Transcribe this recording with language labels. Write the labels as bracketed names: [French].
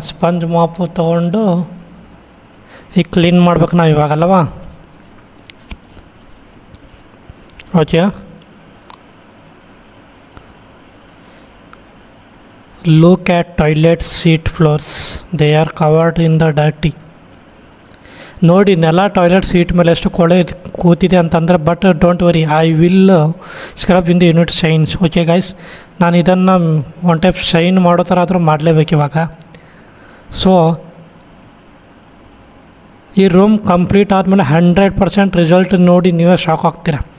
[Kannada] Sponge ಮಾಪು ತೊಗೊಂಡು ಈಗ clean ಮಾಡ್ಬೇಕು ನಾವು ಇವಾಗಲ್ಲವಾ. [English] Okay, look at toilet seat floors, they are covered in the dirty. [Kannada] ನೋಡಿ ನೆಲ ಟಾಯ್ಲೆಟ್ ಸೀಟ್ ಮೇಲೆ ಎಷ್ಟು ಕೊಳೆ ಕೂತಿದೆ ಅಂತಂದರೆ, [English] But don't worry, I will scrub in the unit shines. [Kannada] Okay guys, ನಾನು ಇದನ್ನು ಒನ್ ಟೈಪ್ ಶೈನ್ ಮಾಡೋ ಥರ ಆದರೂ ಮಾಡಲೇಬೇಕು ಇವಾಗ. ಸೊ ಈ ರೂಮ್ ಕಂಪ್ಲೀಟ್ ಆದಮೇಲೆ 100% ರಿಸಲ್ಟ್ ನೋಡಿ ನೀವೇ ಶಾಕ್ ಆಗ್ತೀರ.